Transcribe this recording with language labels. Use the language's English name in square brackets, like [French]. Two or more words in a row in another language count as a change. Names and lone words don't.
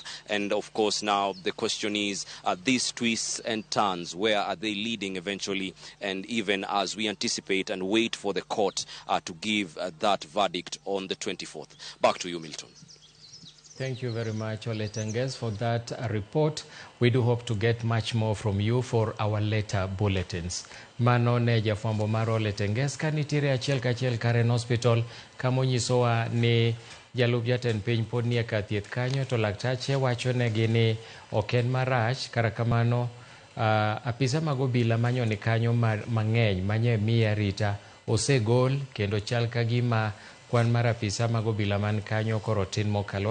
[English] And of course now the question is, these twists and turns, where are they leading eventually? And even as we anticipate and wait for the court to give that verdict on the 24th. Back to you, Milton. Thank you very much, Ole Tenges, for that report. We do hope to get much more from you for our later bulletins. [Luo (Kenya and Tanzania)] Mano ne jafwambo mar Ole Tenges ka nitiere achiel kachiel Karen Hospital, kama onyisowa ni jalup jatend piny pod nie kar thieth kanyo, to laktache wacho negi ni ok en marach. Kara kamano apisa mag obila manyo ni kanyo mang'eny manye miye arita osegol, kendo chal ka gima Kwan mar apisa mag obila man kanyo koro tin mokalo.